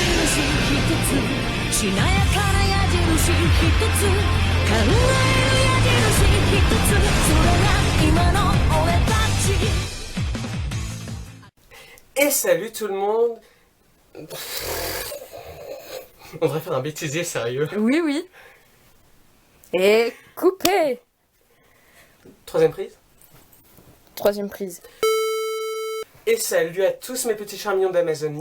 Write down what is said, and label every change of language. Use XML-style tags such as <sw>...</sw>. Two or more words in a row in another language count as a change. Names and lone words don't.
<ja>つしなやかな矢印一つ考える矢印一つそれが今の俺たち</ja> <fr>Et salut tout le monde. On devrait faire un bêtisier sérieux. Oui, oui. Et coupé. Troisième prise. Troisième prise. Et salut à tous mes petits charmignons d'Amazonie.</fr>